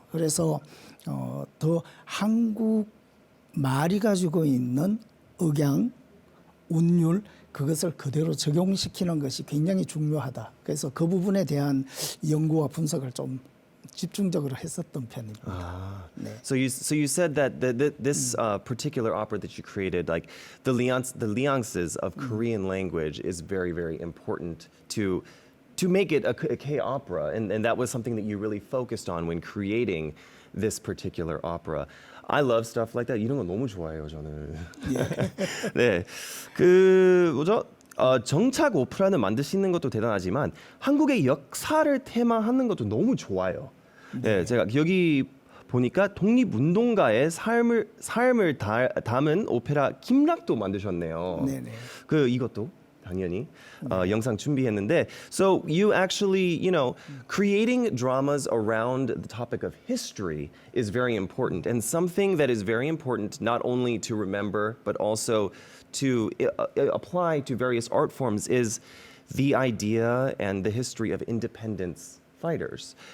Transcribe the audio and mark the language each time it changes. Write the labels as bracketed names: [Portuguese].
[Korean] 그래서 더 한국 말이 가지고 있는 억양, 운율 그것을 그대로 적용시키는 것이 굉장히 중요하다. 그래서 그 부분에 대한 연구와 분석을 좀 집중적으로 했었던 편입니다. 네. [English] So you said that this particular opera that you created, like the nuances of Korean language, is very, very important to make it a K opera, and that was something that you really focused on when creating this particular opera. I love stuff like that. [Korean] 이런 거 너무 좋아해요, 저는. 네, 그 뭐죠? 정착 오페라는 만드시는 것도 대단하지만 한국의 역사를 테마하는 것도 너무 좋아요. 네, 제가 여기 보니까 독립운동가의 삶을 담은 오페라 김락도 만드셨네요. 네네. 그 이것도 당연히 영상 준비했는데, [English] so you actually, creating dramas around the topic of history is very important, and something that is very important not only to remember but also to apply to various art forms is the idea and the history of independence fighters.